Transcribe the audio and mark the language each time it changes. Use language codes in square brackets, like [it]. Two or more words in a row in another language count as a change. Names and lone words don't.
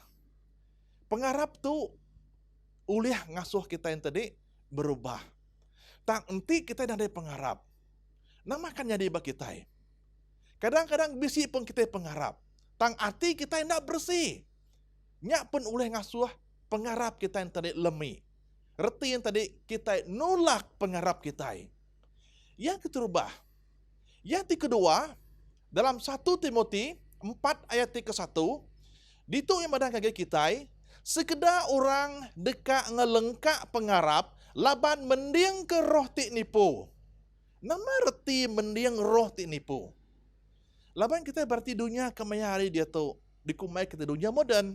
[iba] Pengharap tu uliah ngasuh kita yang tadi berubah. Tang enti kita dah ada pengharap. Nama kan jadi bagi kita. Kadang-kadang bisi pun kita pengharap. Tang hati kita yang nak bersih. Nyak pun ulih ngasuh pengharap kita yang tadi lemi. Reti yang tadi kita nolak pengharap kita. Yang keterubah. Yang kedua, dalam 1 Timotius 4 ayat ke-1, ditu yang madang kagak kita, sekedar orang dekat ngelengkak pengharap, laban mending ke roh tik nipu. Nama reti mending roh tik nipu. Laban kita berarti dunia kemaya hari dia tu, dikumai kita dunia moden.